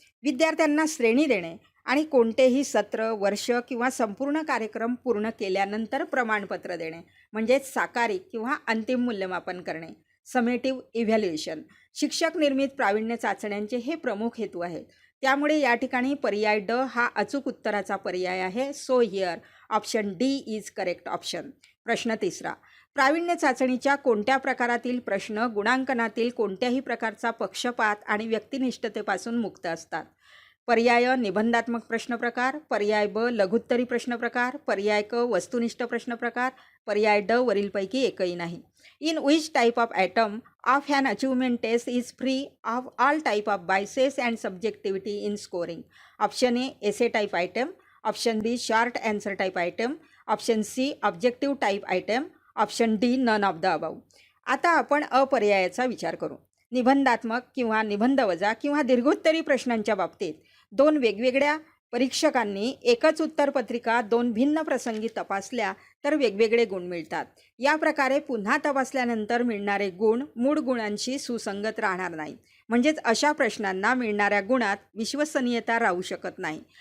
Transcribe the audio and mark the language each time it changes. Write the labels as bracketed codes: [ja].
[mr] विद्यार्थ्यांना श्रेणी देणे आणि कोणतेही सत्र, वर्ष किंवा संपूर्ण कार्यक्रम पूर्ण केल्यानंतर प्रमाणपत्र देणे, म्हणजेच साकारिक किंवा अंतिम मूल्यमापन करणे. Summative evaluation. शिक्षक निर्मित प्रावीण्य चाचण्यांचे हे प्रमुख हेतू आहेत. त्यामुळे या ठिकाणी पर्याय ड हा अचूक उत्तराचा पर्याय आहे. [en] So here option D is correct option. [mr] प्रश्न तिसरा. प्रावीण्य चाचणीच्या कोणत्या प्रकारातील प्रश्न गुणांकनातील कोणत्याही प्रकारचा पक्षपात आणि व्यक्तिनिष्ठतेपासून मुक्त असतात? पर्याय निबंधात्मक प्रश्न प्रकार, पर्याय ब लघुत्तरी प्रश्न प्रकार, पर्याय क वस्तुनिष्ठ प्रश्न प्रकार, पर्याय ड वरीलपैकी एकही नाही. [en] In which type of item of an achievement test is free of all type of biases and subjectivity in scoring? Option A essay type item, option B short answer type item, option C objective type item, option D none of the above. [mr] आता आपण अपर्यायाचा विचार करू. निबंधात्मक किंवा निबंधवजा किंवा दीर्घोत्तरी प्रश्नांच्या बाबतीत दोन वेगवेगळ्या परीक्षकांनी एकच उत्तरपत्रिका दोन भिन्न प्रसंगी तपासल्या तर वेगवेगळे गुण मिळतात. या प्रकारे पुन्हा तपासल्यानंतर मिळणारे गुण मूळ गुणांशी सुसंगत राहणार नाहीत, म्हणजेच अशा प्रश्नांना मिळणाऱ्या गुणात विश्वसनीयता राहू शकत नाही.